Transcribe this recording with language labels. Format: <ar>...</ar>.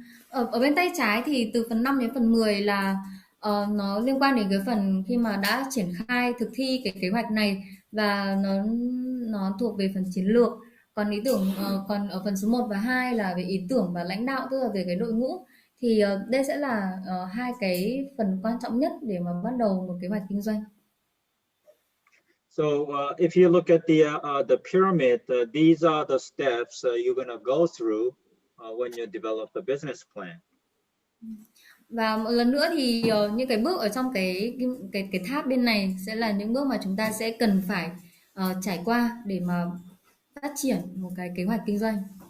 <vi>Ở bên tay trái thì từ phần 5 đến phần 10 là nó liên quan đến cái phần khi mà đã triển khai thực thi cái kế hoạch này, và nó thuộc về phần chiến lược. Còn ý tưởng còn ở phần số 1 và 2 là về ý tưởng và lãnh đạo, tức là về cái đội ngũ. Thì đây sẽ là hai cái phần quan trọng nhất để mà bắt đầu một kế hoạch kinh doanh.</vi> <en>So if you look at the pyramid, these are the steps you're going to go through when you develop the business plan.</en> <vi>Và một lần nữa thì những cái bước ở trong cái tháp bên này sẽ là những bước mà chúng ta sẽ cần phải trải qua để mà phát triển một cái kế hoạch kinh doanh.</vi>